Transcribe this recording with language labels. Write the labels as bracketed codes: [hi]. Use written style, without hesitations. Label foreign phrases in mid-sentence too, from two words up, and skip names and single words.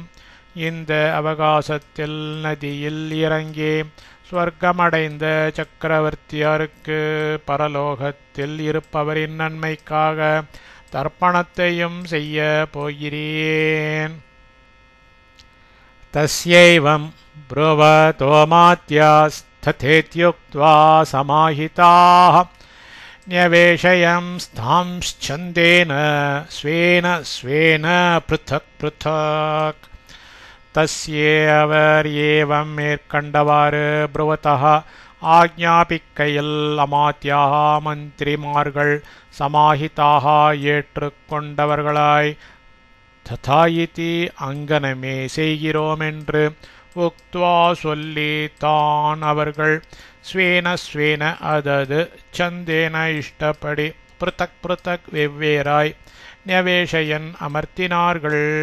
[ta] இந்த அவகாசத்தில் நதியில் இறங்கி ஸ்வர்க்கமடைந்த சக்கரவர்த்தியாருக்கு பரலோகத்தில் இருப்பவரின் நன்மைக்காக தர்ப்பணத்தையும் செய்ய போகிறேன். [sa] तस्यैवं ब्रुवतोऽमात्यास्तथेत्युक्त्वा समाहिताः न्यवेशयं स्थांश्छन्देन स्वेन स्वेन पृथक् पृथक्. तस्यैवर् एवम् [ta] மேற்கண்டவாறு ப்ருவதः ஆக்ஞாபிக்கையில் அமாத்யாக மந்திரிமார்கள் சமாஹிதாக ஏற்றுக்கொண்டவர்களாய் ததாயிதி அங்கனமே செய்கிறோம் என்று உக்த்வா சொல்லி தான் அவர்கள் [sa] स्वेन स्वेन [ta] அதது சந்தேன இஷ்டப்படி [sa] पृथक् पृथक् [ta] வெவ்வேறாய் ன்யவேஷயன் அமர்த்தினார்கள்.